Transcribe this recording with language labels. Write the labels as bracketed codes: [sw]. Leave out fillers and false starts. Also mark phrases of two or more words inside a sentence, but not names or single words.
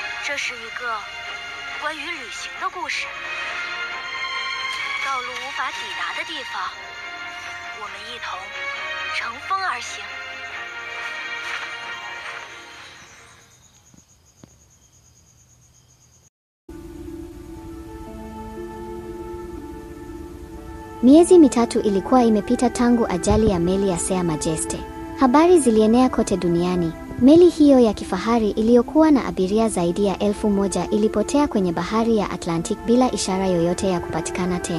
[zh] 这是一个关于旅行的故事。道路无法抵达的地方，我们一同乘风而行。 [sw] Miezi mitatu ilikuwa imepita tangu ajali ya meli ya Sea Majeste. Habari zilienea kote duniani. Meli hiyo ya kifahari iliyokuwa na abiria zaidi ya 1000 ilipotea kwenye bahari ya Atlantic bila ishara yoyote ya kupatikana tena.